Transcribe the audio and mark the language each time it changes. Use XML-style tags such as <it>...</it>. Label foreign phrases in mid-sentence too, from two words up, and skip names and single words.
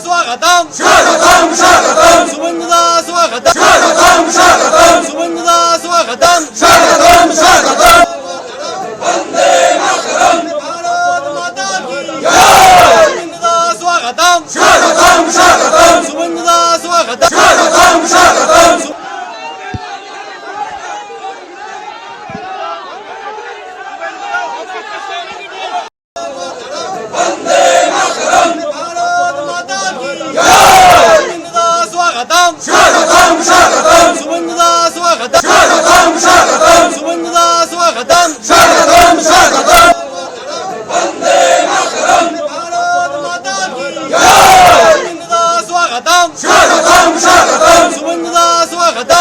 <bn>স্বাগতম স্বাগতম স্বাগতম শুভেন্দুদা স্বাগতম স্বাগতম স্বাগতম শুভেন্দুদা স্বাগতম স্বাগতম স্বাগতম বন্দে মাতরম</bn> <hi>भारत माता की जय</hi> <bn>শুভেন্দুদা স্বাগতম স্বাগতম স্বাগতম শুভেন্দুদা স্বাগতম স্বাগতম স্বাগতম স্বাগতম স্বাগতম স্বাগতম শুভেন্দুদা স্বাগতম স্বাগতম স্বাগতম শুভেন্দুদা স্বাগতম স্বাগতম স্বাগতম বন্দে মাতরম</bn> <hi>भारत माता की जय</hi> <bn>শুভেন্দুদা স্বাগতম স্বাগতম স্বাগতম শুভেন্দুদা স্বাগতম</bn>